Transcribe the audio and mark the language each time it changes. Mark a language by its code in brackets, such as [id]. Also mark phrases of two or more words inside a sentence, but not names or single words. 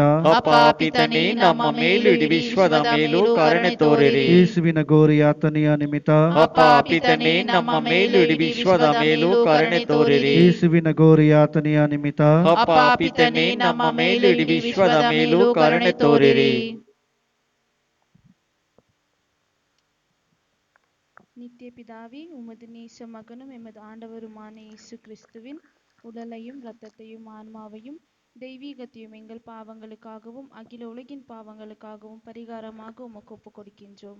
[kn] ಅಪ್ಪ ಪಿತನೇ, ನಮ್ಮ ಮೇಲೂ ಇಡೀ ವಿಶ್ವದ ಮೇಲೂ ಕರುಣೆ ತೋರಿರಿ. ಯೇಸುವಿನ ಘೋರ ಯಾತನೆಯ ನಿಮಿತ್ತ ಅಪ್ಪ ಪಿತನೇ, ನಮ್ಮ ಮೇಲೂ ಇಡೀ ವಿಶ್ವದ ಮೇಲೂ ಕರುಣೆ ತೋರಿರಿ. ಯೇಸುವಿನ ಘೋರ ಯಾತನೆಯ ನಿಮಿತ್ತ ಅಪ್ಪ ಪಿತನೇ, ನಮ್ಮ ಮೇಲೂ ಇಡೀ ವಿಶ್ವದ ಮೇಲೂ ಕರುಣೆ ತೋರಿರಿ. [ta] நித்திய பிதாவே, உமது நேச மகனும் எமது ஆண்டவருமான இயேசு கிறிஸ்துவின் உடலையும் இரத்தத்தையும் ஆன்மாவையும் தெய்வீகத்தையும் எங்கள் பாவங்களுக்காகவும் அகில உலகின் பாவங்களுக்காகவும் பரிகாரமாக உமக்கு ஒப்புக் கொடுக்கின்றோம்.